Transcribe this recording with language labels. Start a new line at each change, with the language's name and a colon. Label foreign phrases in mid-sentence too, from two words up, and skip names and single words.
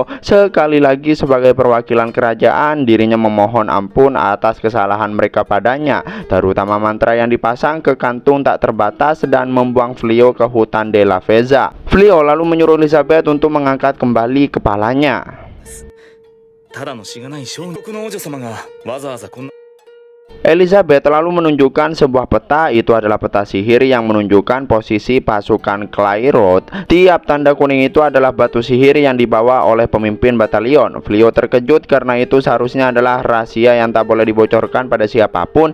Indonesian: Sekali lagi sebagai perwakilan kerajaan, dirinya memohon ampun atas kesalahan mereka padanya, terutama mantra yang dipasang ke kantung tak terbatas dan membuang Fleo ke hutan De La Veza. Fleo lalu menyuruh Elizabeth untuk mengangkat kembali kepalanya.
Japanese: ただのしがない将軍の王女様がわざわざこんな。
Indonesian: Elizabeth lalu menunjukkan sebuah peta. Itu adalah peta sihir yang menunjukkan posisi pasukan Clairot. Tiap tanda kuning itu adalah batu sihir yang dibawa oleh pemimpin batalion. Fleo terkejut karena itu seharusnya adalah rahasia yang tak boleh dibocorkan pada siapapun.